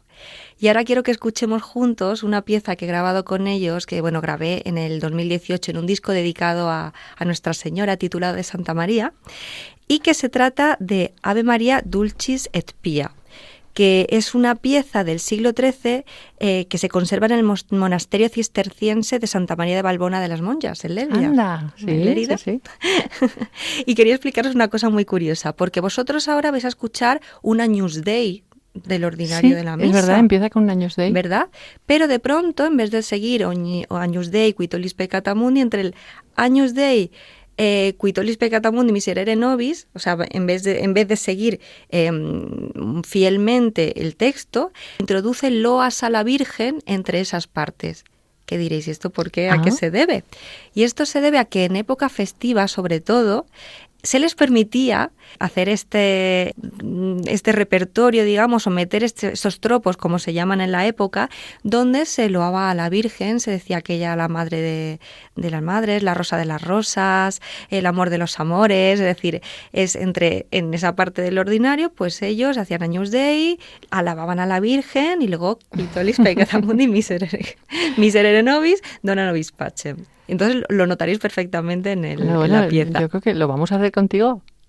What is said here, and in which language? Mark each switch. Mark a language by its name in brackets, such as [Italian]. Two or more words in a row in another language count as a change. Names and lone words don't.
[Spanish] Y ahora quiero que escuchemos juntos una pieza que he grabado con ellos, que bueno, grabé en el 2018 en un disco dedicado a Nuestra Señora, titulado de Santa María, y que se trata de Ave Maria Dulcis et Pia, que es una pieza del siglo XIII que se conserva en el monasterio cisterciense de Santa María de Valbona de las Monjas, en Lérida. Anda, sí, ¿En Lérida? Sí. Y quería explicaros una cosa muy curiosa, porque vosotros ahora vais a escuchar un Agnus Dei del ordinario de la misa. Es verdad, empieza con un Agnus Dei. ¿Verdad? Pero de pronto, en vez de seguir [Latin] Agnus Dei, Qui tollis peccata mundi, [Spanish] entre el [Latin] Agnus Dei, Qui tollis peccata mundi miserere nobis, [Spanish] o sea, en vez de seguir fielmente el texto, introduce loas a la Virgen entre esas partes. ¿Qué diréis? ¿Y esto por qué? ¿A qué se debe? Y esto se debe a que en época festiva, sobre todo, se les permitía hacer este repertorio, digamos, o meter estos tropos, como se llaman en la época, donde se loaba a la Virgen, se decía que ella la madre de las madres, la rosa de las rosas, el amor de los amores, es decir, en esa parte del ordinario, pues ellos hacían Agnus Dei, alababan a la Virgen y luego [Latin] Tollis peccata mundi miserere nobis, dona nobis pacem. [Spanish] Entonces lo notaréis perfectamente en la pieza. Yo creo que lo vamos a hacer contigo.